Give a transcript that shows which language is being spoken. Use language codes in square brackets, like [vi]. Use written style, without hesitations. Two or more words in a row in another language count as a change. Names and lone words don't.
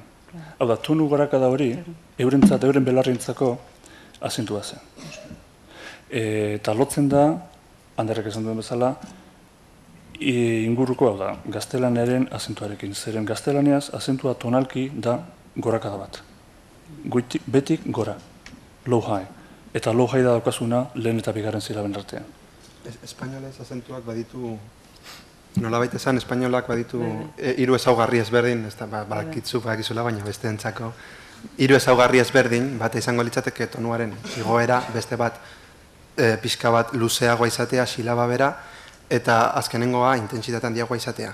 [eu] Hau da, tonu gorakada hori, eurentzat, euren belarrientzako azentua zen. Eta lotzen da, Anderrek esan duen bezala, inguruko, hau da, gaztelanaren azentuarekin. Zeren gaztelaniaz, azentua tonalki da gorakada bat. Betik gora, [en] low high. [eu] Eta [en] low high [eu] da daukazuna lehen eta bigarren silaben artean. Espainolez azentuak baditu, nolabait esan, espainolak baditu hiru ezaugarri ezberdin, ez da, badakizula, baina beste entzako, hiru ezaugarri ezberdin, bate izango litzateke tonuaren igoera, beste bat pixka bat luzeagoa izatea, silaba bera, eta azkenengoa intentsitate handiagoa izatea.